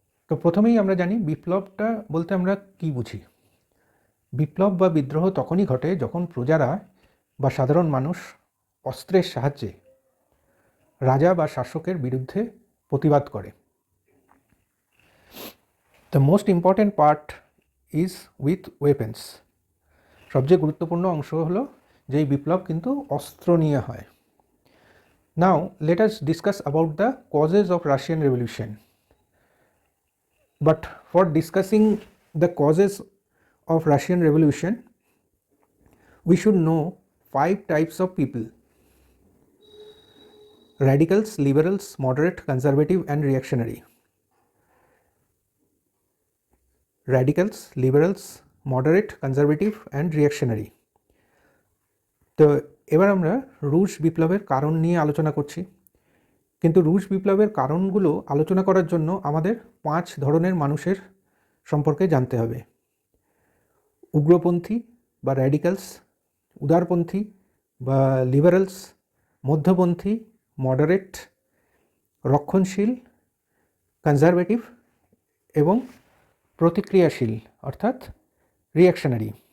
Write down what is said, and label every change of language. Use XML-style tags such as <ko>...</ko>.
<bn>তো প্রথমেই আমরা জানি বিপ্লবটা বলতে আমরা কি বুঝি। বিপ্লব বা বিদ্রোহ তখনই ঘটে যখন প্রজারা বা সাধারণ মানুষ অস্ত্রের সাহায্যে রাজা বা শাসকের বিরুদ্ধে প্রতিবাদ করে।</bn> <en>The most important part is with weapons.</en> <bn>সবচেয়ে গুরুত্বপূর্ণ অংশ হলো যে এই বিপ্লব কিন্তু অস্ত্র নিয়ে হয়।</bn> <en>Now let us discuss about the causes of Russian Revolution. But for discussing the causes of Russian Revolution, we should know 5 types of people: radicals, liberals, moderate, conservative and reactionary. Radicals, liberals, moderate, conservative and reactionary.</en> <bn>তো এবার আমরা রুশ বিপ্লবের কারণ নিয়ে আলোচনা করছি, কিন্তু রুশ বিপ্লবের কারণগুলো আলোচনা করার জন্য আমাদের 5 ধরনের মানুষের সম্পর্কে জানতে হবে: উগ্রপন্থী বা র্যাডিক্যালস, উদারপন্থী বা লিবারেলস, মধ্যপন্থী মডারেট, রক্ষণশীল কনজারভেটিভ এবং প্রতিক্রিয়াশীল অর্থাৎ রিঅ্যাকশনারি।</bn>